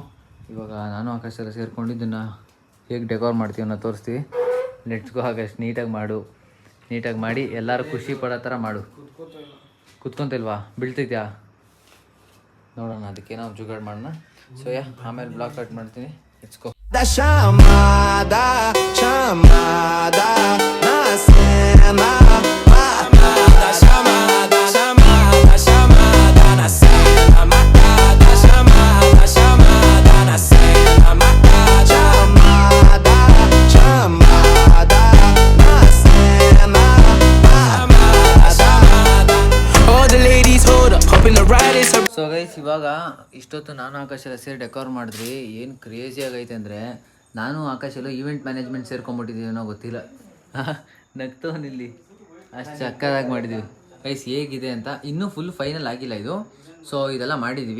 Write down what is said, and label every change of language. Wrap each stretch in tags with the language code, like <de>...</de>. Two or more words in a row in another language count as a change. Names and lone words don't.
<kn>ಇವಾಗ ನಾನು ಆಕಾಶ ಎಲ್ಲ ಸೇರ್ಕೊಂಡು ಇದನ್ನು ಹೇಗೆ ಡೆಕೋರ್ ಮಾಡ್ತೀವಿ ಅನ್ನೋ ತೋರಿಸ್ತೀವಿ.</kn> <en>Let's go.</en> <kn>ಆಕಾಶ್ ನೀಟಾಗಿ ಮಾಡು, ನೀಟಾಗಿ ಮಾಡಿ ಎಲ್ಲರೂ ಖುಷಿ ಪಡೋ ಥರ ಮಾಡು. ಕುತ್ಕೊಂತಿಲ್ವಾ, ಬೀಳ್ತೈತ್ಯಾ ನೋಡೋಣ, ಅದಕ್ಕೆ ನಾವು ಜುಗಾಡ್ ಮಾಡೋಣ. ಸೊ ಆಮೇಲೆ</kn> <en>vlog cut</en> <kn>ಮಾಡ್ತೀನಿ.</kn> <en>let's go.</en> <pt>Da chamada, chamada na cena. Matada, chamada, chamada, chamada na cena. Matada, chamada, chamada na cena. Matada, chamada, chamada na cena. Matada, chamada.</pt> <en>All the ladies hold up, hoping the ride is her.</en> <kn>ಸೊ ಗೈಸ್, ಇವಾಗ ಇಷ್ಟೊತ್ತು ನಾನು ಆಕಾಶ ಎಲ್ಲ ಸೇರಿ ಡೆಕೋರ್ ಮಾಡಿದ್ರಿ. ಏನು ಕ್ರೇಜಿ ಆಗೈತೆ ಅಂದರೆ, ನಾನು ಆಕಾಶ ಎಲ್ಲ</kn> <en>event management</en> <kn>ಸೇರ್ಕೊಂಡ್ಬಿಟ್ಟಿದ್ದೀವಿ ಅನ್ನೋ ಗೊತ್ತಿಲ್ಲ. ನಗ್ತವನಿಲ್ಲಿ ಅಷ್ಟು ಚಕ್ಕದಾಗಿ ಮಾಡಿದ್ದೀವಿ ಗೈಸ್. ಹೇಗಿದೆ ಅಂತ ಇನ್ನೂ</kn> <en>full final</en> <kn>ಆಗಿಲ್ಲ ಇದು. ಸೊ ಇದೆಲ್ಲ ಮಾಡಿದ್ದೀವಿ.</kn>